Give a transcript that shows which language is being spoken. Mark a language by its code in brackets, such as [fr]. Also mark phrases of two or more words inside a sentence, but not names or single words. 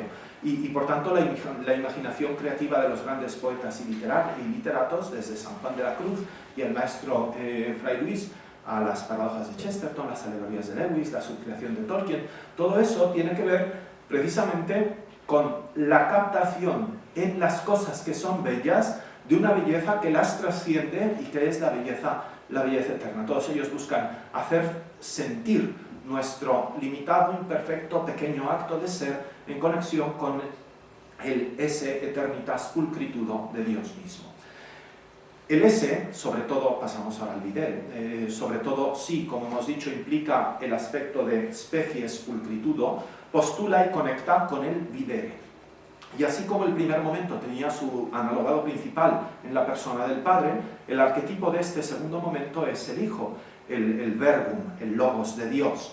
[es] Y por tanto la imaginación creativa de los grandes poetas y literatos, desde San Juan de la Cruz y el maestro Fray Luis, a las paradojas de Chesterton, las alegorías de Lewis, la subcreación de Tolkien, todo eso tiene que ver precisamente con la captación en las cosas que son bellas, de una belleza que las trasciende y que es la belleza eterna. Todos ellos buscan hacer sentir nuestro limitado, imperfecto, pequeño acto de ser en conexión con el [la] esse eternitas pulcritudo [es] de Dios mismo. El esse, sobre todo, pasamos ahora al videre, sobre todo, sí, como hemos dicho, implica el aspecto de [la] species pulcritudo, [es] postula y conecta con el videre. Y así como el primer momento tenía su analogado principal en la persona del Padre, el arquetipo de este segundo momento es el Hijo, el verbum, el logos de Dios.